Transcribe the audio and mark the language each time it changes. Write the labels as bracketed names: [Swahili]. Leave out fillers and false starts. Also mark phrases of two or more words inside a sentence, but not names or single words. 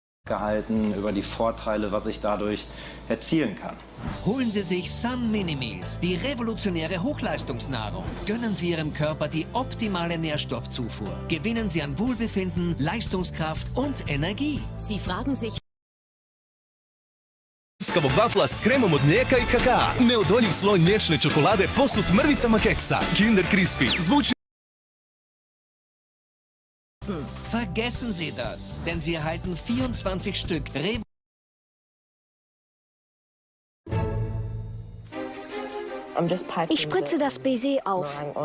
[German] gehalten über die Vorteile, was ich dadurch erzielen kann. Holen Sie sich Sun Mini Meals, die revolutionäre Hochleistungsnahrung. Gönnen Sie Ihrem Körper die optimale Nährstoffzufuhr. Gewinnen Sie an Wohlbefinden, Leistungskraft und Energie. Sie fragen sich... [Croatian] Vafla s kremom od mlijeka i kakaa. Neodoljiv sloj mliječne čokolade posut mrvicama keksa. Kinder Crispy. Zvuči... [German] Vergessen Sie das, denn Sie erhalten 24 Stück Ich spritze das Baiser auf.